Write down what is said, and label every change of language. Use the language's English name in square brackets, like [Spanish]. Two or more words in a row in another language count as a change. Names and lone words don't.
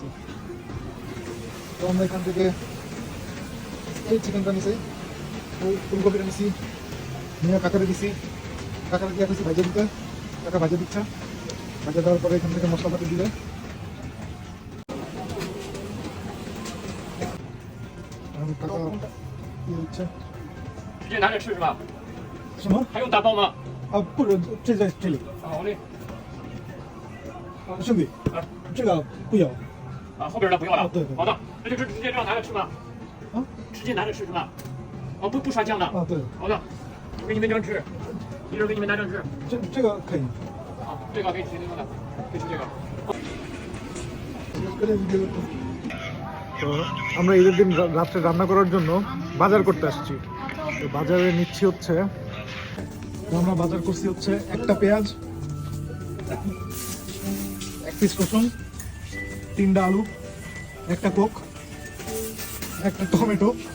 [Bangla] তো আমরা এখান থেকে এই চিকেনটা নিছি, ওই ফুলকপিটা নিছি, নিয়ে কাকারে দিছি, কাকারে দিয়ে দিছি ভাজা দিতে, কাকা ভাজা দিচ্ছে, ভাজা দেওয়ার পরে এখান থেকে মশলাপাতি দিলে কাকা কি দিচ্ছে। [Chinese] 直接拿着吃是吧？什么？还用打包吗？啊，不是，这在这里。好嘞。兄弟，这个不要。啊，后边的不要了。对对。好的，那就直接这样拿着吃吗？啊？直接拿着吃是吧？哦，不刷酱的。啊，对。好的，我给你们这样吃，一人给你们拿这样吃。这个可以。好，这个可以吃那个的，可以吃这个。 [Bangla] তো আমরা ঈদের দিন রাত্রে রান্না করার জন্য বাজার করতে আসছি। তো বাজারে নিচ্ছি হচ্ছে, তো আমরা বাজার করছি হচ্ছে একটা পেঁয়াজ, এক পিস রসুন, 3টা আলু, একটা কোক, একটা টমেটো।